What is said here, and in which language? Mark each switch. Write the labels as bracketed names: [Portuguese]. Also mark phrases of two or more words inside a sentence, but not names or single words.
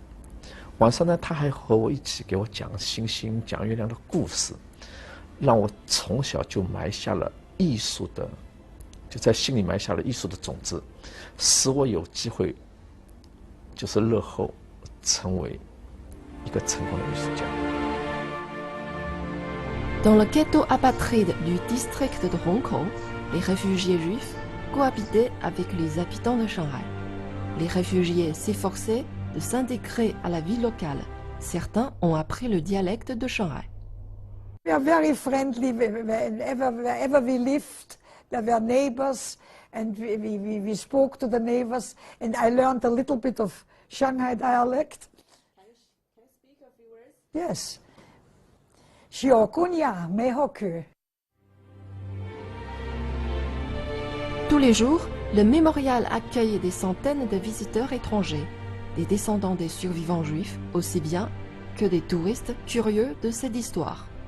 [Chinese] 晚上呢，他还和我一起给我讲星星、讲月亮的故事。让我从小就埋下了艺术的，就在心里埋下了艺术的种子，使我有机会，就是日后成为一个成功的艺术家。 [French] Dans le ghetto apatride du district de Hong Kong, les réfugiés juifs cohabitaient avec les habitants de Shanghai. Les réfugiés s'efforçaient de s'intégrer à la vie locale. Certains ont appris le dialecte de Shanghai. [English] We are very friendly wherever we lived. There were neighbors, and we spoke to the neighbors, and I learned a little bit of Shanghai dialect. Can you speak a few words? Yes. Xiaogunya Meihoku. [French] Tous les jours, le mémorial accueille des centaines de visiteurs étrangers, des descendants des survivants juifs aussi bien que des touristes curieux de cette histoire.